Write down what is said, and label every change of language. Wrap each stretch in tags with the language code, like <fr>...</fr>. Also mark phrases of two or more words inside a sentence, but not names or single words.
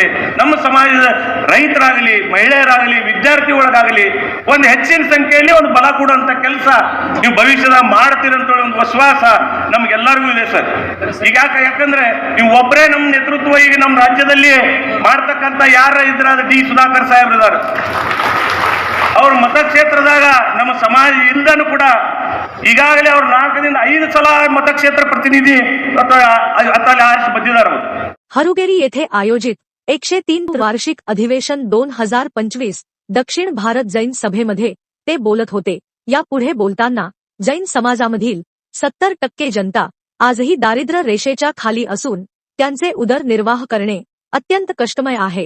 <kn>ನಮ್ಮ ಸಮಾಜದ ರೈತರಾಗಲಿ, ಮಹಿಳೆಯರಾಗಲಿ, ವಿದ್ಯಾರ್ಥಿಗಳಾಗಲಿ ಒಂದು ಹೆಚ್ಚಿನ ಸಂಖ್ಯೆಯಲ್ಲಿ ಒಂದು ಬಲ ಕೊಡುವಂಥ ಕೆಲಸ ನೀವು ಭವಿಷ್ಯದ ಮಾಡ್ತೀರಂತ ಒಂದು ವಿಶ್ವಾಸ ನಮ್ಗೆಲ್ಲರಿಗೂ ಇದೆ ಸರ್। ಈಗ ಯಾಕಂದ್ರೆ ನೀವು ಒಬ್ಬರೇ ನಮ್ಮ ನೇತೃತ್ವ ಈಗ ನಮ್ಮ ರಾಜ್ಯದಲ್ಲಿ ಮಾಡ್ತಕ್ಕಂಥ ಯಾರ ಇದ್ರೆ ಅದು ಡಿ ಸುಧಾಕರ್ ಸಾಹೇಬ್ರಿದ್ದಾರೆ। ಅವ್ರ ಮತಕ್ಷೇತ್ರದಾಗ ನಮ್ಮ ಸಮಾಜ ಇಲ್ದನು ಕೂಡ ಈಗಾಗಲೇ ಅವ್ರು 4 ರಿಂದ 5 ಸಲ</kn> <mr>मतक्षेत्र प्रतिनिधी आता आरिस बद्दीदार। हरुगेरी येथे आयोजित 103 वार्षिक अधिवेशन 2025 दक्षिण भारत जैन सभेमध्ये ते बोलत होते। यापुढे बोलताना जैन समाजामधील 70% जनता आजही दारिद्र्य रेषेच्या खाली असून त्यांचे उदरनिर्वाह करणे अत्यंत कष्टमय आहे।</mr>